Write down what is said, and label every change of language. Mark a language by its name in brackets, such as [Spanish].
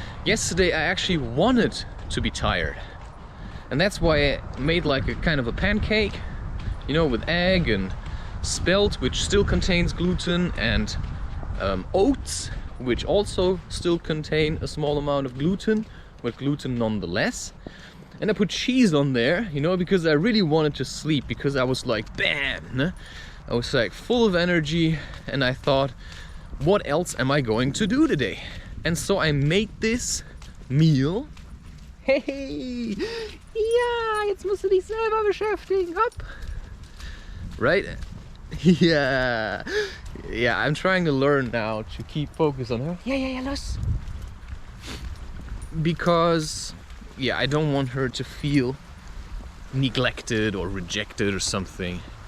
[English] Yesterday, I actually wanted to be tired. And that's why I made like a kind of a pancake, with egg and spelt, which still contains gluten, and oats, which also still contain a small amount of gluten, but gluten nonetheless. And I put cheese on there, because I really wanted to sleep, because I was like, bam! I was like full of energy, and I thought, what else am I going to do today? And so I made this meal. Hey! [German] Ja, jetzt musst du dich selber beschäftigen, hopp! [English] Right? Yeah, I'm trying to learn now to keep focus on her. Yeah, los. Because, I don't want her to feel neglected or rejected or something.